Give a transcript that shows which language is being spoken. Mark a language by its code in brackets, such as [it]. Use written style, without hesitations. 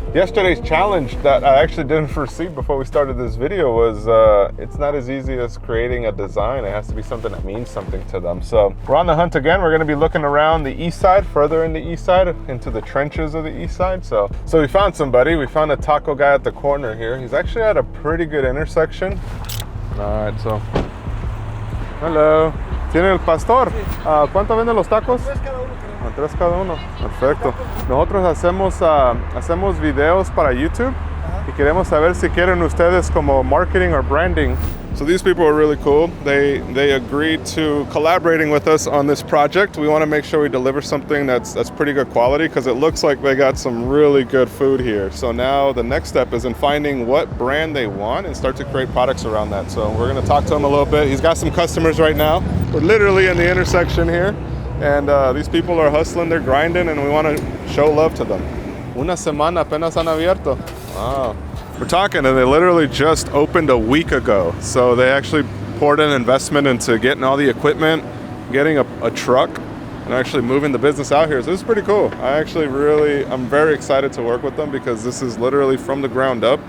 [en] Yesterday's challenge that I actually didn't foresee before we started this video was it's not as easy as creating a design. It has to be something that means something to them. So we're on the hunt again. We're going to be looking around the east side, further in the east side, into the trenches of the east side. So we found somebody. We found a taco guy at the corner here. He's actually at a pretty good intersection. All right, so hello. [es] ¿Tiene el pastor? ¿Cuánto venden los tacos? 3 cada uno, creo. 3 cada uno. Perfecto. Nosotros hacemos videos para YouTube y queremos saber si quieren ustedes como marketing o branding [en] So these people are really cool. They agreed to collaborating with us on this project. We want to make sure we deliver something that's pretty good quality, because it looks like they got some really good food here. So now the next step is in finding what brand they want and start to create products around that. So we're going to talk to him a little bit. He's got some customers right now. We're literally in the intersection here, and these people are hustling, they're grinding, and we want to show love to them. [es] Una semana apenas han abierto. [en] Wow. We're talking, and they literally just opened a week ago. So they actually poured an investment into getting all the equipment, getting a truck, and actually moving the business out here. So this is pretty cool. I'm very excited to work with them, because this is literally from the ground up.